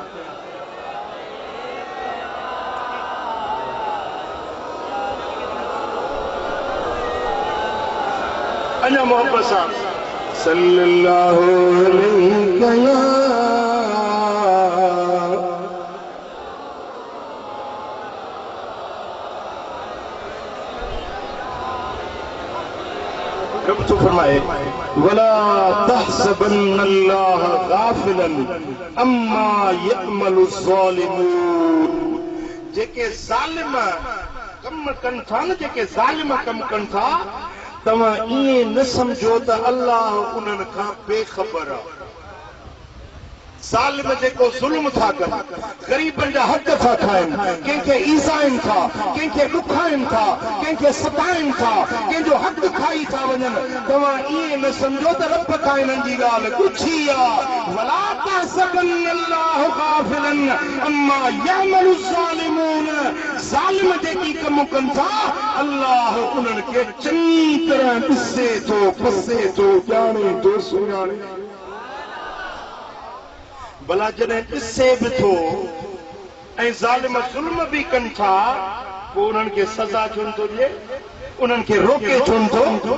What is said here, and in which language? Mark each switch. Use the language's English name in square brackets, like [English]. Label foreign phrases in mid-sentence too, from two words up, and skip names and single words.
[Sindhi] अञा मोहब्बत सां [Arabic] صلى الله عليه يا [Sindhi] रब तो फरमाए [Arabic] ولا تحسبن الله غافلا عما يعمل الظالمون. [Sindhi] जेके ज़ालिम कम कनि था न, जेके ज़ालिम कम कनि था, तव्हां ईअं न सम्झो त अल्लाह उन्हनि खां बेख़बर आहे। ज़ालिम जेको ज़ुल्म था कनि, ग़रीबनि जा हक़ था खाइनि, कंहिंखे ईज़ाइनि था, कंहिंखे ॾुखाइनि था, कंहिंखे सताइनि था, कंहिंजो हक़ खाई था वञनि। तव्हां ईअं न सम्झो त रब खां हिननि जी ॻाल्हि ॻुझी आहे। [Arabic] ولا تحسبن الله غافلا عما يعمل الظالمون. [Sindhi] ज़ालिम जेकी कम कनि था, अल्लाह उन्हनि खे चङी तरह ॾिसे थो, पसे थो, ॼाणे थो, सुञाणे। भला जॾहिं ॾिसे बि थो ऐं ज़ालिम ज़ुल्म बि कनि था, पोइ उन्हनि खे सज़ा छो नथो ॾिए, उन्हनि खे रोके छो नथो?